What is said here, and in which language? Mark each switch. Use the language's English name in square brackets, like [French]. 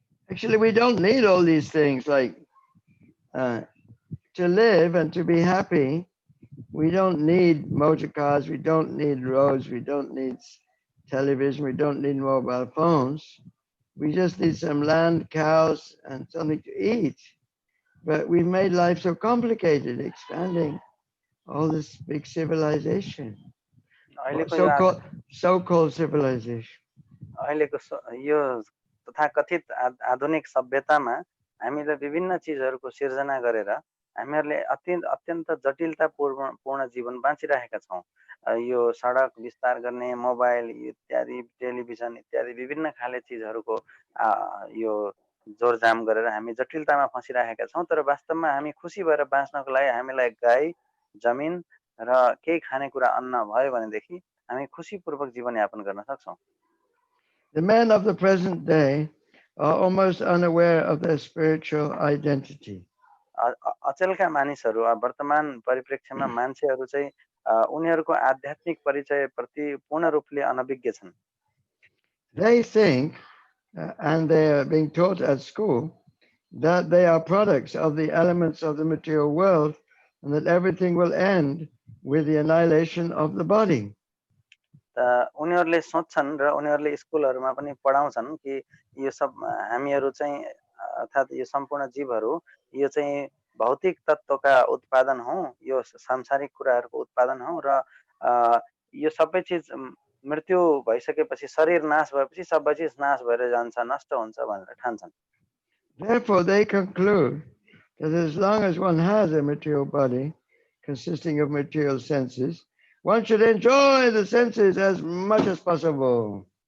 [English] Actually, we don't need all these things. Like to live and to be happy, we don't need motor cars, we don't need roads, we don't need television, we don't need mobile phones. We just need some land, cows, and something to eat. But we've made life so complicated, expanding all this big civilization, [Nepali] अहिलेको यो [English] so-called civilization. [Nepali] अहिलेको यो तथाकथित आधुनिक सभ्यतामा हामीले विभिन्न चिजहरूको सिर्जना गरेर हामीहरूले अत्यन्त जटिलतापूर्ण जीवन बाँचिरहेका छौँ। यो सडक विस्तार गर्ने, मोबाइल इत्यादि, टेलिभिजन इत्यादि विभिन्न खाले चिजहरूको यो जोरजाम गरेर हामी जटिलतामा फँसिरहेका छौँ। तर वास्तवमा हामी खुसी भएर बाँच्नको लागि हामीलाई गाई, जमिन र केही खानेकुरा अन्न भयो भनेदेखि हामी खुसीपूर्वक जीवनयापन गर्न सक्छौँ। [English] The men of the present day are almost unaware of their spiritual identity. [Nepali] अचेलका मानिसहरू, वर्तमान परिप्रेक्ष्यमा मान्छेहरू चाहिँ उनीहरूको आध्यात्मिक परिचय प्रति पूर्ण रूपले अनभिज्ञ छन्। [English] They think, and they are being taught at school, that they are products of the elements of the material world, and that everything will end with the annihilation of the body. [Nepali] उनीहरूले सोच्छन् र उनीहरूले स्कुलहरूमा पनि पढाउँछन् कि यो सब हामीहरू चाहिँ अर्थात् यो सम्पूर्ण जीवहरू यो चाहिँ भौतिक तत्त्वका उत्पादन हौ, यो सांसारिक कुराहरूको उत्पादन हौ र यो सबै चिज मृत्यु भइसकेपछि, शरीर नाश भएपछि सबै चिज नाश भएर जान्छ, नष्ट हुन्छ भनेर ठान्छन्। [English] Therefore, they conclude that as long as one has a material body consisting of material senses, one should enjoy the senses as much as possible.